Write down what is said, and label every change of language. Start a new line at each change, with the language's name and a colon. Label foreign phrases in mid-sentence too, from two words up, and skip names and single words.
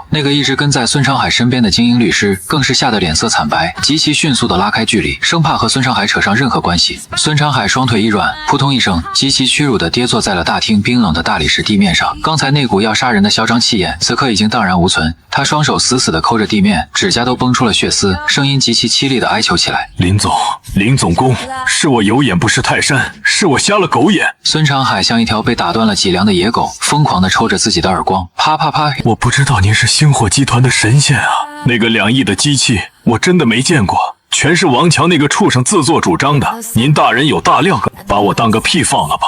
Chinese: 那個一直跟在孫長海身邊的精英律師更是嚇得臉色慘白，極其迅速地拉開距離，生怕和孫長海扯上任何關係。孫長海雙腿一軟，撲通一聲，極其屈辱地跌坐在了大廳冰冷的大理石地面上。剛才那股要殺人的囂張氣焰，此刻已經蕩然無存。他雙手死死地摳着地面，指甲都崩出了血絲，聲音極其凄厲地哀求起來：“ 林總工，是我有眼不識泰山，是我瞎了狗眼。” 孫長海像一條被打斷了脊梁的野狗，瘋狂地抽着自己的耳光，啪啪啪！我不知道您是星火集團的神仙啊！那個2億的機器，我真的沒見過。全是王強那個畜生自作主張的，您大人有大量，把我當個屁放了吧！